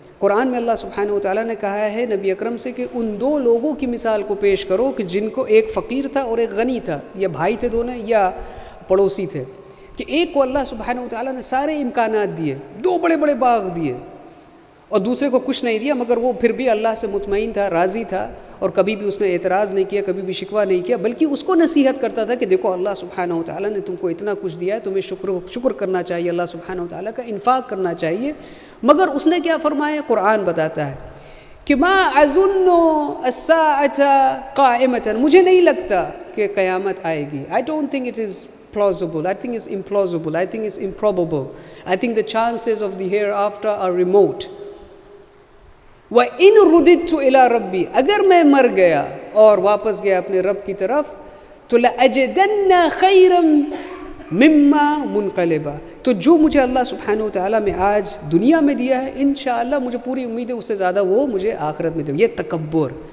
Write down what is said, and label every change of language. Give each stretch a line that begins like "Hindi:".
Urdu: قرآن میں اللہ سبحانہ وتعالیٰ نے کہا ہے نبی اکرم سے کہ ان دو لوگوں کی مثال کو پیش کرو کہ جن کو ایک فقیر تھا اور ایک غنی تھا، یا بھائی تھے دونوں یا پڑوسی تھے، کہ ایک کو اللہ سبحانہ وتعالیٰ نے سارے امکانات دیے، 2 بڑے بڑے باغ دیے، اور دوسرے کو کچھ نہیں دیا، مگر وہ پھر بھی اللہ سے مطمئن تھا، راضی تھا، اور کبھی بھی اس نے اعتراض نہیں کیا، کبھی بھی شکوہ نہیں کیا، بلکہ اس کو نصیحت کرتا تھا کہ دیکھو اللہ سبحانہ وتعالیٰ نے تم کو اتنا کچھ دیا ہے، تمہیں شکر کرنا چاہیے، اللہ سبحانہ وتعالیٰ کا انفاق کرنا چاہیے. مگر اس نے کیا فرمایا؟ قرآن بتاتا ہے کہ
Arabic: ما اظن الساعة قائمة،
Urdu: مجھے نہیں لگتا کہ قیامت آئے گی.
English: I don't think it is plausible, I think it's implausible, I think it's improbable, I think the chances of the hereafter are remote.
Arabic: وَإِن رُدِدْتُ إِلَىٰ رَبِّي،
Urdu: اگر میں مر گیا اور واپس گیا اپنے رب کی طرف، تو
Arabic: لَأَجِدَنَّ خَيْرًا مِمَّا مُنْقَلِبًا،
Urdu: تو جو مجھے اللہ سبحانہ وتعالیٰ میں آج دنیا میں دیا ہے انشاءاللہ مجھے پوری امید ہے اس سے زیادہ وہ مجھے آخرت میں دے. یہ تکبر.